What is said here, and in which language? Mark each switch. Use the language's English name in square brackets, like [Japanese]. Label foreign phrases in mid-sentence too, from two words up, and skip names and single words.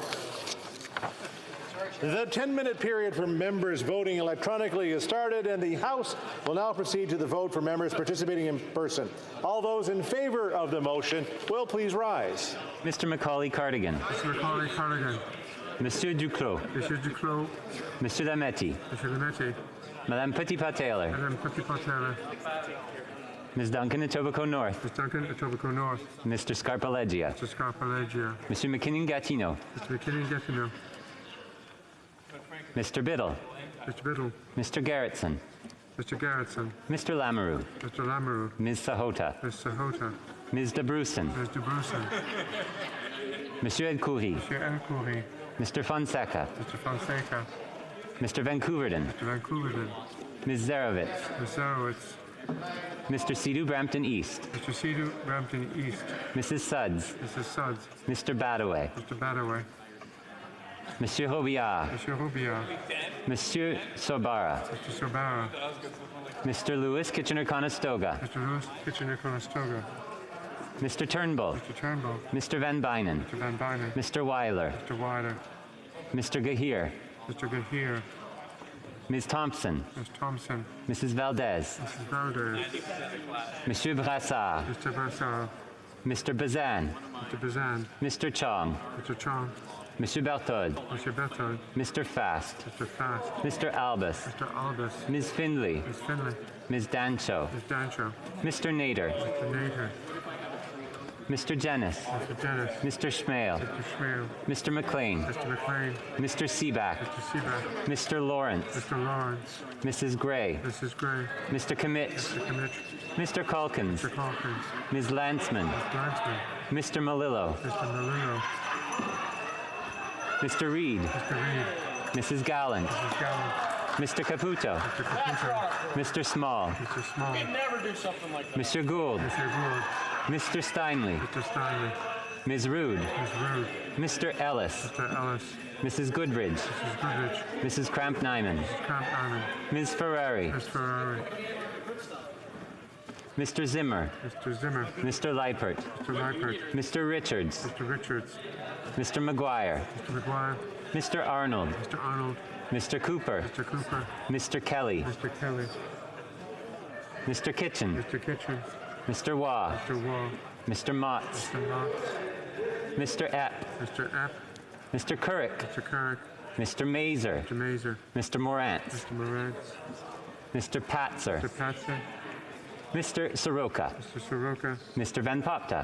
[English] The 10-minute period for members voting electronically is started, and the House will now proceed to the vote for members participating in person. All those in favor of the motion will please rise. Mr. Macaulay Cardigan. Mr. Macaulay Cardigan. [French] Monsieur Duclos. Monsieur Duclos. Monsieur Lametti. Monsieur Lametti. Madame Petitpas-Taylor. Madame Petitpas-Taylor. [English] Ms. Duncan, Etobicoke North. Ms. Duncan, Etobicoke North. Mr. Scarpaleggia. Mr. Scarpaleggia. [French] Monsieur McKinnon-Gatineau. [English] Mr. McKinnon-Gatineau. Mr. Biddle. Mr. Biddle. Mr. Garretson. Mr. Garretson. Mr. Lamoureux. Mr. Lamoureux. Ms. Sahota. Ms. Sahota. Ms. de Brussen. Ms. de Brussen. [French] Monsieur Elcoury. Monsieur Elcoury. [English] Mr. Fonseca. Mr. Fonseca. Mr. Vancouverden. Mr. Vancouverden. Ms. Zarowitz. Ms. Zarowitz. Mr. Sidhu Brampton East. Mr. Sidhu Brampton East. Mrs. Suds. Mrs. Suds. Mr. Badaway. Mr. Badaway. [French] Monsieur Robillard. Monsieur Robillard. Monsieur Sorbara. [English] Mr. Sorbara. Mr. Lewis Kitchener-Conestoga. Mr. Lewis Kitchener-Conestoga. Mr. Turnbull. Mr. Turnbull. Mr. Van Bynen. Mr. Van Bynen. Mr. Weiler. Mr. Weiler. Mr. Gahir. Mr. Gahir. Ms. Thompson. Ms. Thompson. Mrs. Valdez. Mrs. Valdez. [French] Monsieur Brassard. [English] Mr. Brassard. Mr. Bazan. Mr. Bazan. Mr. Chong. Mr. Chong. [French] Monsieur Berthold. [English] Mr. Berthold. Mr. Fast. Mr. Fast. Mr. Albus. Mr. Albus. Ms. Findlay. Ms. Finley. Ms. Dancho. Ms. Dancho. Mr. Nader. Mr. Nader. Mr. Jennis. Mr. Dennis. Mr. Schmale. Mr. Schmale. Mr. McLean. Mr. McLean. Mr. Seaback. Mr. Seaback. Mr. Lawrence. Mr. Lawrence. Mrs. Gray. Mrs. Gray. Mr. Kimmich. Mr. Kimmich. Mr. Calkins. Mr. Calkins. Ms. Lantzman. Ms. Lantzman. Mr. Malillo. Mr. Malillo. Mr. Reed. Mr. Reed. Mrs. Gallant. Mrs. Gallant. Mr. Caputo. Mr. Caputo. Mr. Small. Mr. Small. Never do something like that. [French] Monsieur Gould. [English] Mr. Gould. Mr. Steinley. Mr. Steinley. Ms. Rood, Ms. Rood, Mr. Ellis, Mr. Ellis, Mrs. Goodridge, Mrs. Goodrich, Mrs. Cramp-Nyman, Mrs. Camp-Allen, Ms. Ferrari, Ms. Ferrari, Mr. Zimmer, Mr. Zimmer, Mr. Leipert, Mr. Leipert, Mr. Richards, Mr. Richards, Mr. McGuire, Mr. McGuire, Mr. Arnold, Mr. Arnold, Mr. Cooper, Mr. Cooper, Mr. Kelly, Mr. Kelly, Mr. Kitchen, Mr. Kitchen, Mr. Waugh, Mr. Wall, Mr. Motts, Mr. Knox, Mr. Epp, Mr. Epp, Mr. Currick, Mr. Carrick, Mr. Mazer, Mr. Mazer, Mr. Morantz, Mr. Morantz, Mr. Patzer, Mr. Patson, Mr. Soroka, Mr. Soroka, Mr. Van Popta,